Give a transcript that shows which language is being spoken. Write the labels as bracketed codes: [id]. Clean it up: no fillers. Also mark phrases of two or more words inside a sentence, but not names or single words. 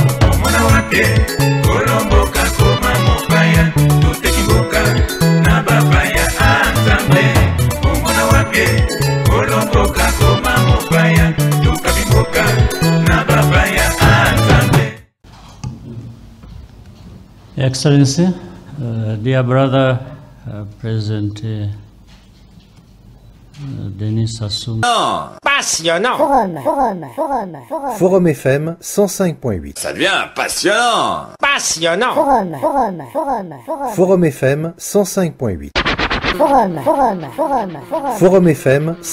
[ln] Kolomboka koma mopaya, totekiboka na babaya atambe. Omona wapie, kolomboka koma mopaya, tokabiboka na babaya atambe. [en] Excellency, dear brother, President Denis Sassou. [fr] Passionnant. Forum FM 105.8. Ça devient passionnant. Passionnant. Forum FM 105.8. Forum FM 105.8.